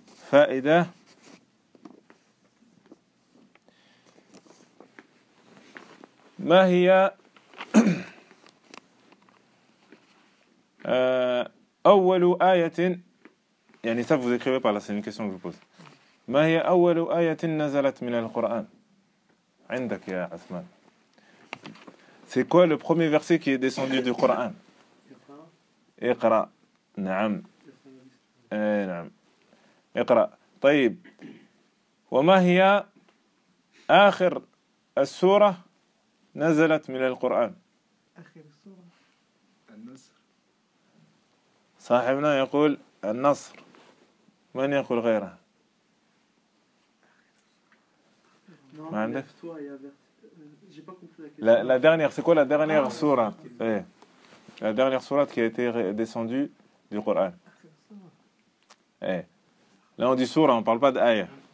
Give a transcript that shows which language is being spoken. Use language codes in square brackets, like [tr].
[ar] فائدة. ما هي أول آية يعني [fr] ça vous écrivez pas là, c'est une question que je pose. [ar] ما هي أول آية نزلت من القرآن عندك يا عثمان؟ [fr] C'est quoi le premier verset qui est descendu du Coran؟ [ar] اقرأ نعم نعم اقرأ طيب وما هي آخر السورة نزلت من القرآن؟ آخر سورة النصر صاحبنا يقول النصر من يقول غيره؟ [fr] Non, mais lève-toi et avertis. J'ai pas compris la question. La dernière, c'est quoi la dernière sourate? Ouais. La dernière sourate qui a été descendue du Coran. Ouais. Là, on dit sourate, on ne parle pas d'aïe.